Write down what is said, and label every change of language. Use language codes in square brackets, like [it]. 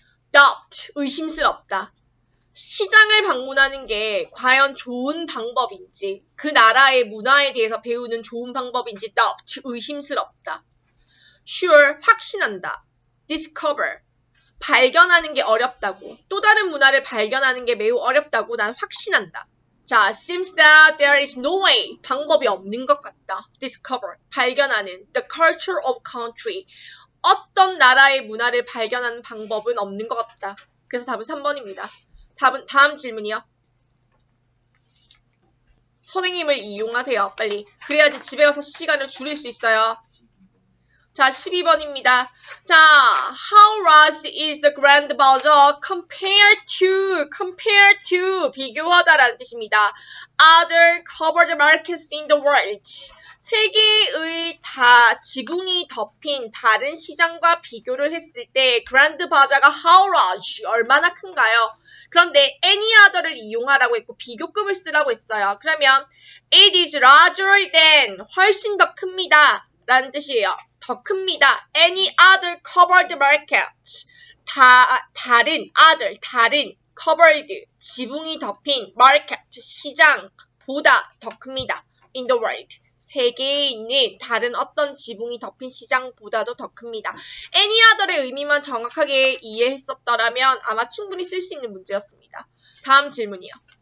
[ko] doubt, 의심스럽다. 시장을 방문하는 게 과연 좋은 방법인지, 그 나라의 문화에 대해서 배우는 좋은 방법인지 doubt, 의심스럽다. sure, 확신한다. discover, 발견하는 게 어렵다고. 또 다른 문화를 발견하는 게 매우 어렵다고 난 확신한다. [en] 자, seems that there is no way, [ko] 방법이 없는 것 같다. discover, 발견하는 [en] the culture of country, [ko] 어떤 나라의 문화를 발견하는 방법은 없는 것 같다. 그래서 답은 3번입니다. 다음 질문이요. 선생님을 이용하세요. 빨리. 그래야지 집에 가서 시간을 줄일 수 있어요. 자, 12번입니다. [en] 자, how large is the Grand Bazaar compared to, [ko] 비교하다라는 뜻입니다. [en] Other covered markets in the world. [ko] 세계의 지붕이 덮인 다른 시장과 비교를 했을 때 Grand Bazaar가 [en] how large, [ko] 얼마나 큰가요? 그런데 any other를 이용하라고 했고 비교급을 쓰라고 했어요. [en] 그러면 it is larger than, [ko] 훨씬 더 큽니다. 라는 뜻이에요. 더 큽니다. [en] Any other covered market. [ko] 다른 covered, 지붕이 덮인 market, 시장보다 더 큽니다. [en] In the world. [ko] 세계에 있는 다른 어떤 지붕이 덮인 시장보다도 더 큽니다. Any other의 의미만 정확하게 이해했었더라면 아마 충분히 쓸 수 있는 문제였습니다. 다음 질문이요.